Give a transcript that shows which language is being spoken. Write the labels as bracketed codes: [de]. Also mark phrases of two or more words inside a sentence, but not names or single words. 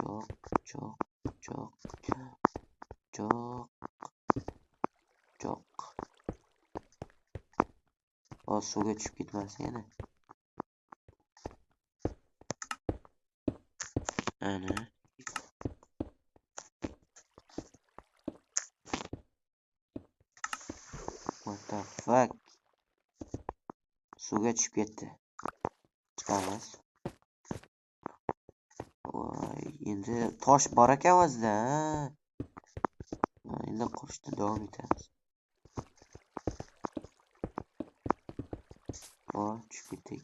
[uz] Hozir suvga tushib ketmasin yana. Ana. [en] What the fuck? [uz] Suvga tushib ketdi. Chiqamiz. Voy, endi tosh bor ekan o'zida. Endi qurishda davom etamiz. Voy, tushib ketdik.